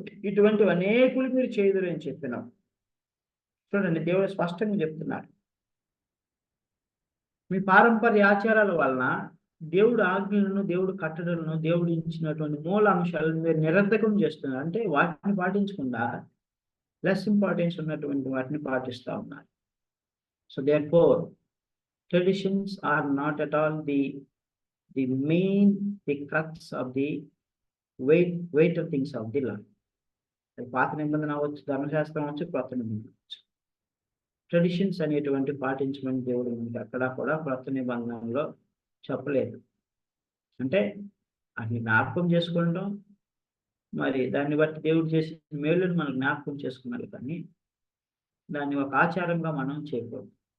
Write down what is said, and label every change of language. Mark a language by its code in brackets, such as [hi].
[te] ఇటువంటి అనేకులు మీరు చేయుదురు అని చెప్పినాం. చూడండి, దేవుడు స్పష్టంగా చెప్తున్నాడు, మీ పారంపర్య ఆచారాల వలన దేవుడు ఆజ్ఞలను, దేవుడు కట్టడలను, దేవుడు ఇచ్చినటువంటి మూల అంశాలను మీరు నిరర్ధకం చేస్తున్నారు. అంటే వాటిని పాటించకుండా [en] less importance [te] ఉన్నటువంటి వాటిని పాటిస్తూ ఉన్నారు. [en] So therefore traditions are not at all the main, the crux of the weight of things of the law. [te] పాత నిబంధన అవ్వచ్చు, ధర్మశాస్త్రం అవ్వచ్చు, కొత్త నిబంధన అవ్వచ్చు. ట్రెడిషన్స్ అనేటువంటి పాటించమని దేవుడు అక్కడ కూడా కొత్త నిబంధనలో చెప్పలేదు. అంటే అన్ని జ్ఞాపకం చేసుకుంటాం, మరి దాన్ని బట్టి దేవుడు చేసిన మేలుని మనం జ్ఞాపకం చేసుకున్నారు, కానీ దాన్ని ఒక ఆచారంగా మనం చేయకూడదు.